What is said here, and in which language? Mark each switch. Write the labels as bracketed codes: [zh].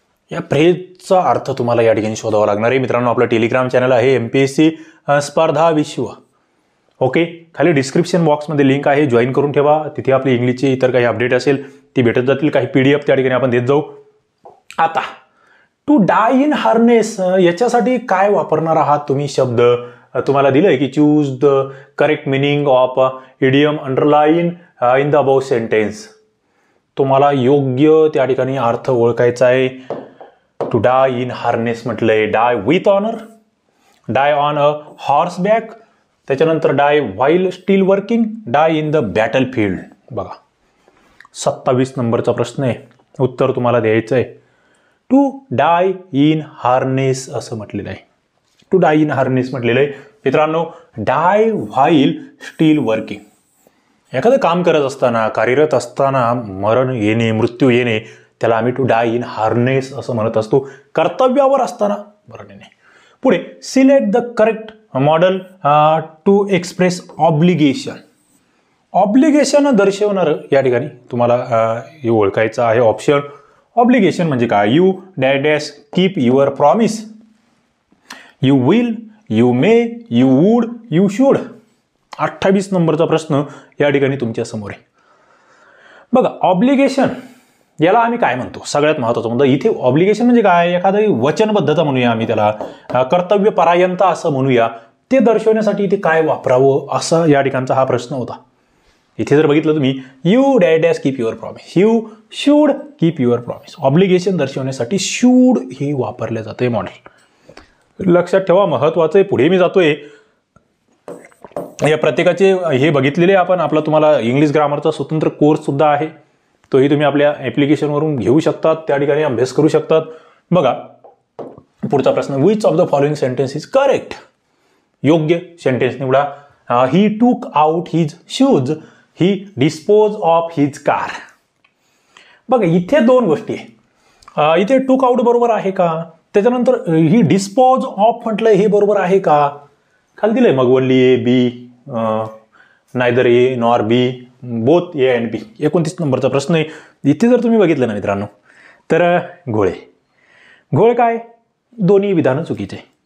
[mr] या फ्रेजचा अर्थ तुम्हाला या ठिकाणी शोधावा लागणार आहे। मित्रांनो, आपलं टेलिग्राम चॅनल आहे MPSC स्पर्धा विश्व। ओके, खाली डिस्क्रिप्शन बॉक्समध्ये लिंक आहे, जॉईन करून ठेवा। तिथे आपली इंग्लिशची इतर काही अपडेट असेल ती भेटत जातील, काही PDF त्या ठिकाणी आपण देत जाऊ। आता [en] to die in harness [mr] याच्यासाठी काय वापरणार आहात तुम्ही शब्द? तुम्हाला दिलंय की [en] Choose the correct meaning of idiom underline in the about sentence. [mr] तुम्हाला योग्य त्या ठिकाणी अर्थ ओळखायचा आहे। [en] to die in harness [mr] म्हटलंय [en] Die with honour, die on a horseback, त्याच्यानंतर die while still working, die in the battlefield. [mr] बघा 27 नंबरचा प्रश्न आहे, उत्तर तुम्हाला द्यायचं आहे। [en] to die in harness [mr] असं म्हटलेलं आहे। [en] to die in harness [mr] म्हटलेलं आहे मित्रांनो, [en] Die while still working. [mr] एखादं काम करत असताना, कार्यरत असताना मरण येणे, मृत्यू येणे, त्याला आम्ही टू डाय इन हार्नेस असं म्हणत असतो। कर्तव्यावर असताना मरण येणे। पुढे [en] Select the correct modal to express obligation. [mr] Obligation दर्शवणार या ठिकाणी तुम्हाला हे ओळखायचं आहे ऑप्शन। ऑब्लिगेशन म्हणजे काय? [en] You dash dash keep your promise, you will, you may, you would, you should. [mr] 28 नंबरचा प्रश्न या ठिकाणी तुमच्या समोर आहे। बघा ऑब्लिगेशन याला आम्ही काय म्हणतो? सगळ्यात महत्त्वाचं म्हणतो इथे ऑब्लिगेशन म्हणजे काय? एखादी वचनबद्धता म्हणूया आम्ही त्याला, कर्तव्यपरायणता असं म्हणूया। ते दर्शवण्यासाठी इथे काय वापरावं असा या ठिकाणचा हा प्रश्न होता। इथे जर बघितलं तुम्ही, [en] You dash dash keep your promise, you should keep your promise. [mr] Obligation दर्शवण्यासाठी शूड हे वापरले जाते मॉडेल। लक्षात ठेवा, महत्वाचं आहे। पुढे मी जातोय, या प्रत्येकाचे हे बघितलेले आपण। आपला तुम्हाला इंग्लिश ग्रामरचा स्वतंत्र कोर्स सुद्धा आहे, तोही तुम्ही आपल्या ॲप्लिकेशनवरून घेऊ शकतात, त्या ठिकाणी अभ्यास करू शकतात। बघा पुढचा प्रश्न, [en] Which of the following sentence is correct? [mr] योग्य सेंटेन्स निवडा। [en] He took out his shoes, he dispose of his car. [mr] बघा इथे 2 गोष्टी आहे। इथे टूक आउट बरोबर आहे का? त्याच्यानंतर ही डिस्पोज ऑफ म्हटलं हे बरोबर आहे का? खाली दिलंय मग [en] Only A, B, neither A nor B, both A and B. [mr] 29 नंबरचा प्रश्न आहे। इथे जर तुम्ही बघितलं ना मित्रांनो, तर घोळ काय? दोन्ही विधानं चुकीचे।